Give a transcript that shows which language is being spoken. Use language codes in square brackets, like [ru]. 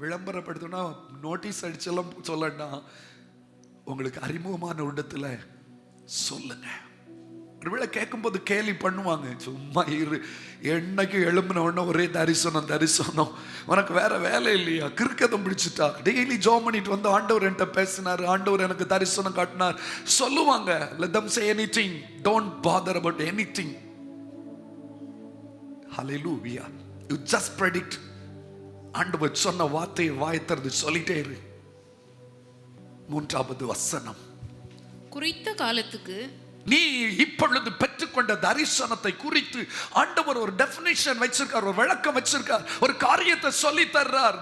[ta] விளம்பரப்படுத்தணும் notice அடிச்செல்லாம் சொல்லனா, உங்களுக்கு அறிமுகமான இடத்துல சொல்லுங்க. ஒருவேளை கேட்கும்போது கேலி பண்ணுவாங்க, சும்மா இரு, என்னைக்கு எழும்பின உடனே ஒரே தரிசனம் தரிசனம், உனக்கு வேற வேலை இல்லையா, கிறுக்கதம் பிடிச்சிட்டா, டெய்லி ஜோம் பண்ணிட்டு வந்து ஆண்டவர் என்கிட்ட பேசினார், ஆண்டவர் எனக்கு தரிசனம் காட்டினார் சொல்லுவாங்க. [en] let them say anything, don't bother about anything. hallelujah, you just predict. [ta] ஆண்டவர் சொன்ன வார்த்தையை வாய் திறந்து சொல்லிட்டே இரு. 3வது வசனம், குறித்த காலத்துக்கு நீ இப்பொழுது பெற்றுக்கொண்ட தரிசனத்தை குறித்து ஆண்டவர் ஒரு டெஃபினிஷன் வச்சிருக்கார், ஒரு விளக்கம் வச்சிருக்கார், ஒரு காரியத்தை சொல்லி தர்றார்.